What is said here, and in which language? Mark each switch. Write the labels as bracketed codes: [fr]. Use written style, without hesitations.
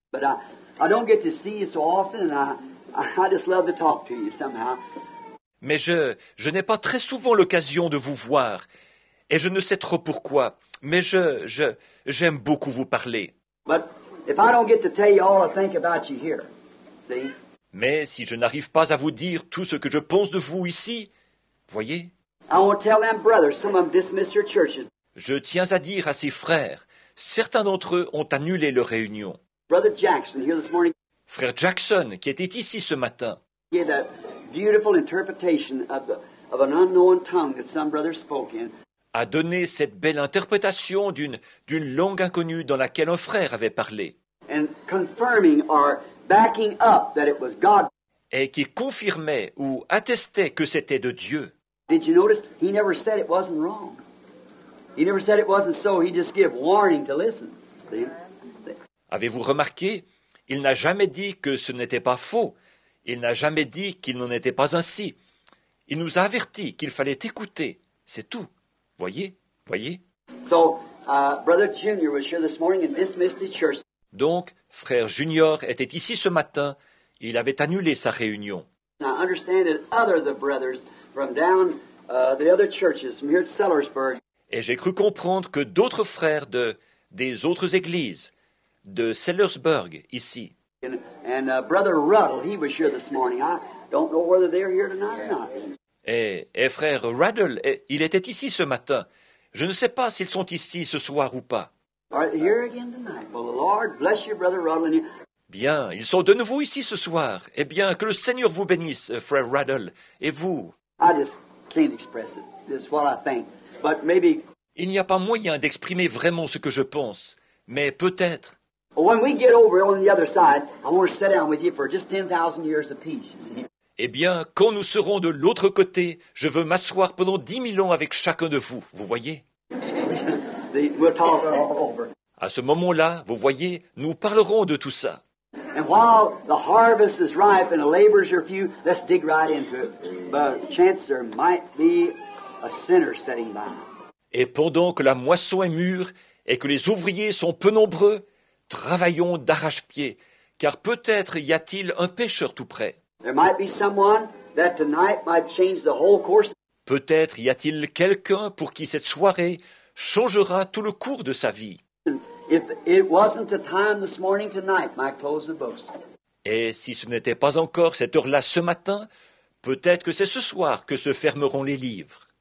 [en] But I don't get to see you so often, and I just love to talk to you somehow. [fr] Mais je n'ai pas très souvent l'occasion de vous voir, et je ne sais trop pourquoi, mais j'aime beaucoup vous parler. [en] But if I don't get to tell you all I think about you here, see? [fr] Mais si je n'arrive pas à vous dire tout ce que je pense de vous ici, voyez, [en] I want to tell them brothers, some of them dismiss their churches. [fr] je tiens à dire à ces frères, certains d'entre eux ont annulé leur réunion. [en] Brother Jackson here this morning [fr] Frère Jackson, qui était ici ce matin, [en] gave that beautiful interpretation of an unknown tongue that some brothers spoke in. [fr] a donné cette belle interprétation d'une langue inconnue dans laquelle un frère avait parlé, [en] And confirming or backing up that it was God. [fr] et qui confirmait ou attestait que c'était de Dieu. [en] Did you notice? He never said it wasn't wrong. He never said it wasn't so. He just gave warning to listen. See? [fr] Avez-vous remarqué? Il n'a jamais dit que ce n'était pas faux. Il n'a jamais dit qu'il n'en était pas ainsi. Il nous a avertis qu'il fallait écouter. C'est tout. Voyez? Voyez? [en] So, Brother Junior was here this morning and dismissed his church. [fr] Donc, frère Junior était ici ce matin. Il avait annulé sa réunion. [en] I understand that other the brothers from down the other churches from here at Sellersburg, [fr] Et j'ai cru comprendre que d'autres frères des autres églises, de Sellersburg, ici, [en] and Brother Ruddle, he was here this morning. I don't know whether they're here tonight or not. [fr] et frère Ruddle, il était ici ce matin. Je ne sais pas s'ils sont ici ce soir ou pas. [en] Are they here again tonight? Well, the Lord bless you, Brother Ruddle, and you. [fr] Bien, ils sont de nouveau ici ce soir. Eh bien, que le Seigneur vous bénisse, frère Ruddle, et vous. [en] I just can't express it. It's what I think. But maybe [fr] Il n'y a pas moyen d'exprimer vraiment ce que je pense, mais peut-être, [en] when we get over on the other side, I want to sit down with you for just 10,000 years apiece, you see. [fr] eh bien, quand nous serons de l'autre côté, je veux m'asseoir pendant 10 000 ans avec chacun de vous, vous voyez? [en] We'll talk all over. [fr] À ce moment-là, vous voyez, nous parlerons de tout ça. [en] And while the harvest is ripe and the laborers are few, let's dig right into it. But chance there might be a sinner sitting by. [fr] Et pendant que la moisson est mûre et que les ouvriers sont peu nombreux, travaillons d'arrache-pied, car peut-être y a-t-il un pécheur tout près. [en] There might be someone that tonight might change the whole course. [fr] Peut-être y a-t-il quelqu'un pour qui cette soirée changera tout le cours de sa vie. [en] If it wasn't the time this morning, tonight might close the books. [fr] Et si ce n'était pas encore cette heure-là ce matin, peut-être que c'est ce soir que se fermeront les livres.